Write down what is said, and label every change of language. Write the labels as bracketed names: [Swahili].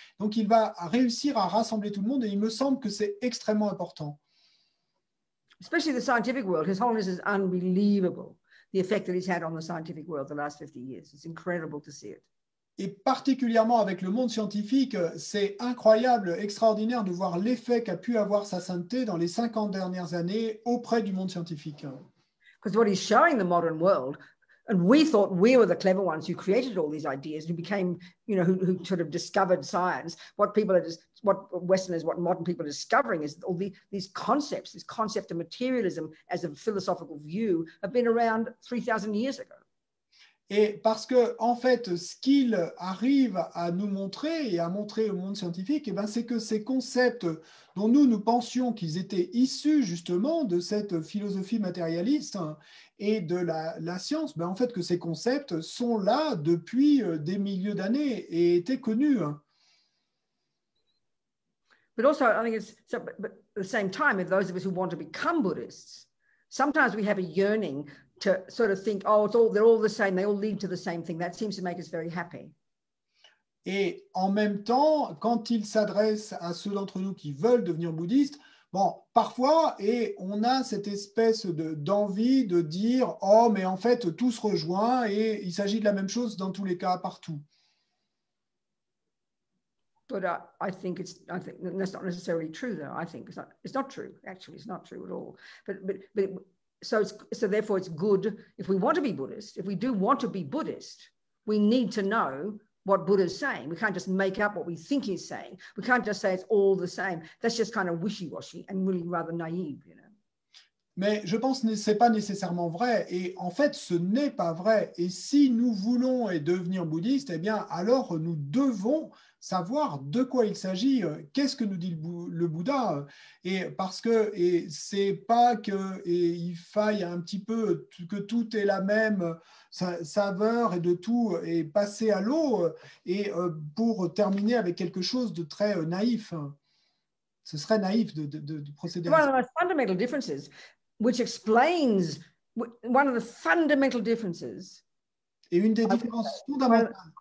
[French] Donc il va réussir à rassembler tout le monde, et il me semble que c'est extrêmement important. [English] Especially the scientific world. His Holiness is unbelievable, the effect that he's had on the scientific world the last 50 years. It's incredible to see it. [French] Et particulièrement avec le monde scientifique, c'est incroyable, extraordinaire de voir l'effet qu'a pu avoir sa sainteté dans les 50 dernières années auprès du monde scientifique. [English] Because what he's showing the modern world, and we thought we were the clever ones who created all these ideas, who became, you know, who sort of discovered science. What people are just, what Westerners, what modern people are discovering is all these concepts, this concept of materialism as a philosophical view have been around 3,000 years ago. [French] Et parce que, en fait, ce qu'il arrive à nous montrer et à montrer au monde scientifique, eh ben, c'est que ces concepts dont nous pensions qu'ils étaient issus justement de cette philosophie matérialiste et de la science, ben, en fait, que ces concepts sont là depuis des milliers d'années et étaient connus. [English] But also, I think it's, so, but at the same time, if those of us who want to become Buddhists, sometimes we have a yearning to sort of think, oh, they're all the same, they all lead to the same thing. That seems to make us very happy. [French] Et en même temps, quand il s'adresse à ceux d'entre nous qui veulent devenir bouddhistes, bon, parfois, et on a cette espèce d'envie de dire, oh, mais en fait, tout se rejoint et il s'agit de la même chose dans tous les cas, partout. [English] But I think that's not necessarily true, though. I think it's not true. Actually, it's not true at all. But so therefore, it's good if we want to be Buddhist. If we do want to be Buddhist, we need to know what Buddha's saying. We can't just make up what we think he's saying. We can't just say it's all the same. That's just kind of wishy-washy and really rather naive, you know. [French] Mais je pense que ce n'est pas nécessairement vrai. Et en fait, ce n'est pas vrai. Et si nous voulons devenir bouddhistes, eh bien, alors nous devons savoir de quoi il s'agit, qu'est-ce que nous dit le Bouddha. Et parce que c'est pas qu'il faille un petit peu que tout ait la même saveur et de tout est passé à l'eau, et pour terminer avec quelque chose de très naïf. Ce serait naïf de procéder à ça. [English] One of the most fundamental differences, which explains one of the fundamental differences. [French] Et une des différences fondamentales.